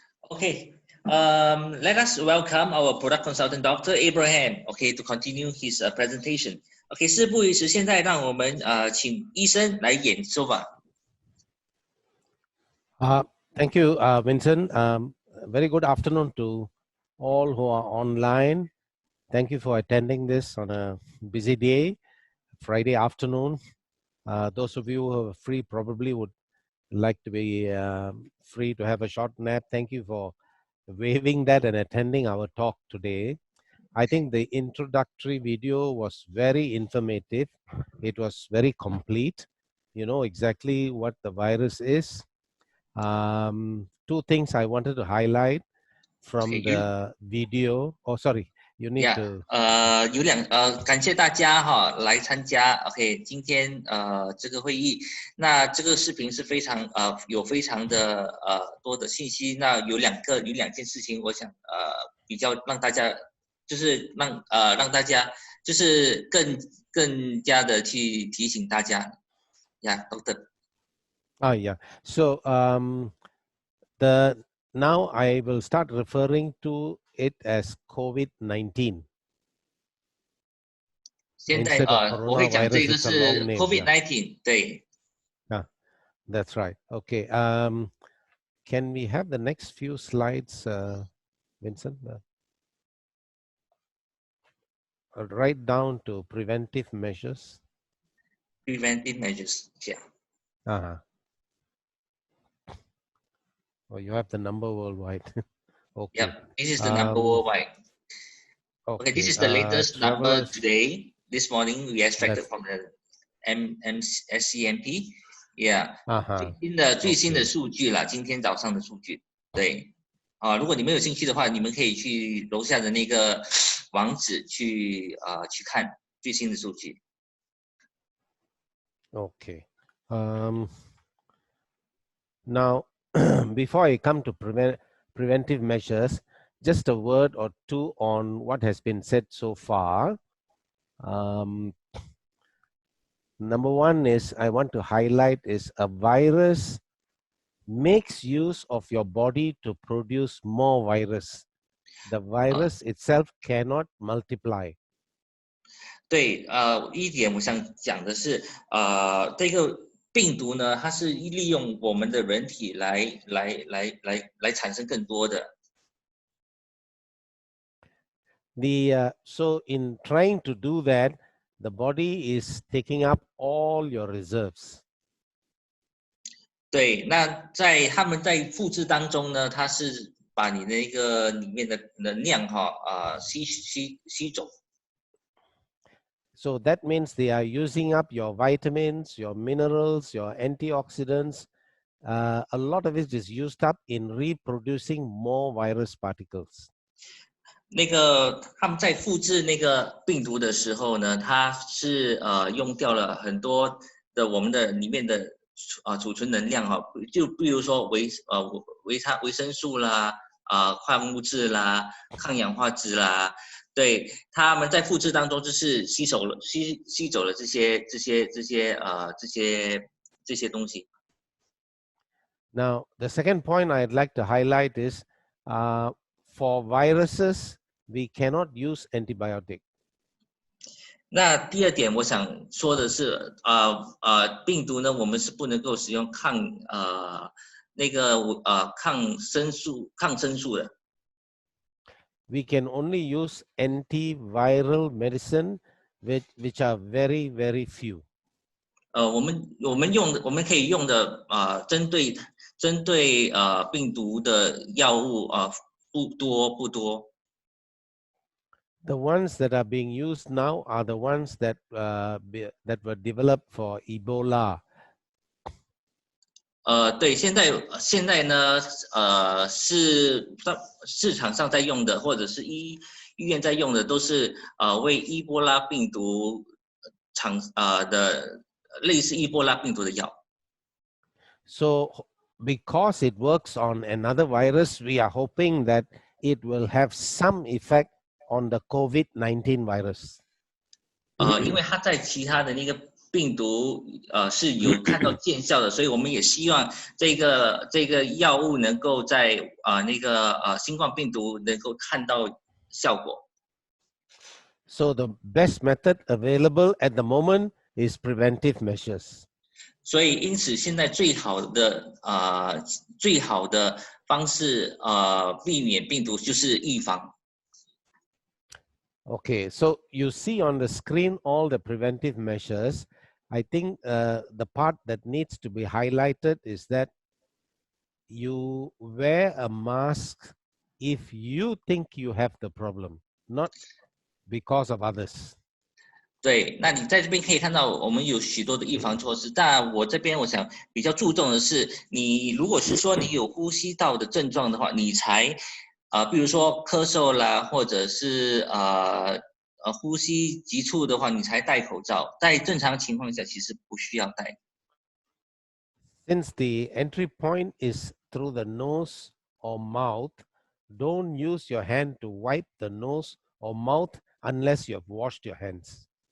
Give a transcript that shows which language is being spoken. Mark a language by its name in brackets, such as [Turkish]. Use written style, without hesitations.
[English] Okay, let us welcome our product consultant, Dr. Abraham, okay, to continue his presentation. [Chinese] Okay, 事不宜迟，现在让我们请医生来演说吧。 [English] Thank you, Vincent. Very good afternoon to all who are online. Thank you for attending this on a busy day, Friday afternoon. Those of you who are free probably would like to be free to have a short nap. Thank you for waiving that and attending our talk today. I think the introductory video was very informative. It was very complete. You know exactly what the virus is. Two things I wanted to highlight from the video. Oh, sorry. You need to. [Chinese] 感谢大家哈来参加 OK 今天这个会议。那这个视频是非常有非常的多的信息。那有两件事情，我想比较让大家就是让大家就是更加的去提醒大家。 [English] Yeah, Doctor. Yeah. So now I will start referring to it as COVID-19. [Chinese] 现在 [English] Instead of [Chinese] 我会讲这 [English] coronavirus, [Chinese] 个 [English] it's a [Chinese] 是 [English] long name. [Chinese] COVID-19， 对。 [English] That's right. Okay. Can we have the next few slides, Vincent? Right down to preventive measures. Preventive measures， yeah. Oh, you have the number worldwide. Okay. Yep, this is the number worldwide. Okay, this is the latest number today. This morning we extracted from the SCMP. Yeah. [Chinese] 最新的数据啦，今天早上的数据。对。如果你们有兴趣的话，你们可以去楼下的那个网址去看最新的数据。 [English] Okay. Now, before I come to preventive measures, just a word or two on what has been said so far. Number one is I want to highlight is a virus makes use of your body to produce more virus. The virus itself cannot multiply. [Chinese] 对，一点我想讲的是，这个病毒呢，它是利用我们的人体来产生更多的。 [English] So in trying to do that, the body is taking up all your reserves. [Chinese] 对，那他们在复制当中呢，它是把你那个里面的能量吸走。 [English] So that means they are using up your vitamins, your minerals, your antioxidants. A lot of it is used up in reproducing more virus particles. [Chinese] 那个他们在复制那个病毒的时候呢，它是用掉了很多的我们的里面的储存能量哈，就比如说维生素啦，矿物质啦，抗氧化质啦。对，他们在复制当中就是吸走了这些东西。 [English] Now, the second point I'd like to highlight is for viruses, we cannot use antibiotic. [Chinese] 那第二点我想说的是，病毒呢，我们是不能够使用抗生素的。 [English] We can only use antiviral medicine, which are very, very few. [Chinese] 我们可以用的针对病毒的药物不多。 [English] The ones that are being used now are the ones that were developed for Ebola. [Chinese] 对，现在呢，是市场上在用的，或者是医院在用的，都是为伊波拉病毒的类似伊波拉病毒的药。 [English] So, because it works on another virus, we are hoping that it will have some effect on the COVID-19 virus. [Chinese] 因为它在其他的那个病毒是有看到见效的，所以我们也希望这个药物能够在那个新冠病毒能够看到效果。 [English] So the best method available at the moment is preventive measures. [Chinese] 所以因此现在最好的方式避免病毒就是预防。 [English] Okay, so you see on the screen all the preventive measures. I think the part that needs to be highlighted is that you wear a mask if you think you have the problem, not because of others. [Chinese] 对，那你在这边可以看到我们有许多的预防措施，但我这边我想比较注重的是，你如果是说你有呼吸道的症状的话，你才比如说咳嗽啦，或者是呼吸急促的话，你才戴口罩。在正常情况下，其实不需要戴。 [English] Since the entry point is through the nose or mouth, don't use your hand to wipe the nose or mouth unless you have washed your hands.